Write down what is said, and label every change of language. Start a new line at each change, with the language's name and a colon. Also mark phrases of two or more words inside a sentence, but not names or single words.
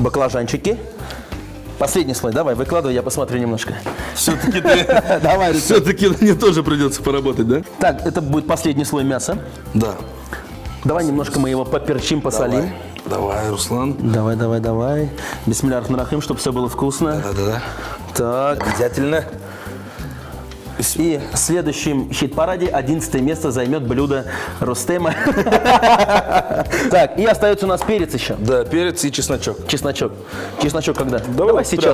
Russian: баклажанчики. Последний слой, давай, выкладывай, я посмотрю немножко. Все-таки Давай, все-таки мне тоже придется поработать, да? Так, это будет последний слой мяса. Да. Давай немножко мы его поперчим, посолим. Давай, Руслан. Давай.
Arabic: بسم الله الرحمن الرحيم,
Russian: чтобы все было вкусно. Да. Так. Обязательно. И в следующем хит-параде 11 место займет блюдо Рустема. Так, и остается у нас перец еще. Да, перец и чесночок. Чесночок. Чесночок когда? Давай сейчас